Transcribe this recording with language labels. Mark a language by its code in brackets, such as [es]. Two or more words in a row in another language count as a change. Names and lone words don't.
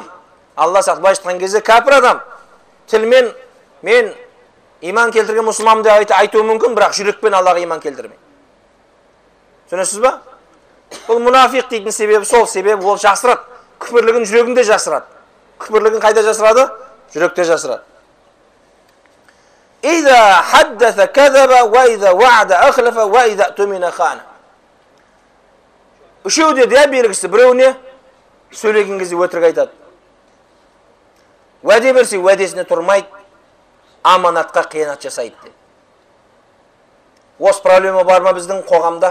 [kk] Алла сақтап айтқан кезде кәпір адам. Тілмен мен иман келтірген мұсылман деп айтуы мүмкін, бірақ жүрекпен Аллаға иман келтірмей. Түсінесіз ба? Бұл мұнафиқ дейтін себебі сол, себебі ол жасырады. Күпірлігін жүрегінде жасырады. Күпірлігін қайда жасырады? Жүректе жасырады. [ar] إذا حدث كذب وإذا وعد أخلف وإذا اؤتمن خان. [kk] Үшеуде де белгісі, біреуіне сөйлеген кезде өтірік айтады. Уәде берсе уәдесіне тұрмайды, аманатқа қиянат жасайды. Осы проблема бар ма біздің қоғамда?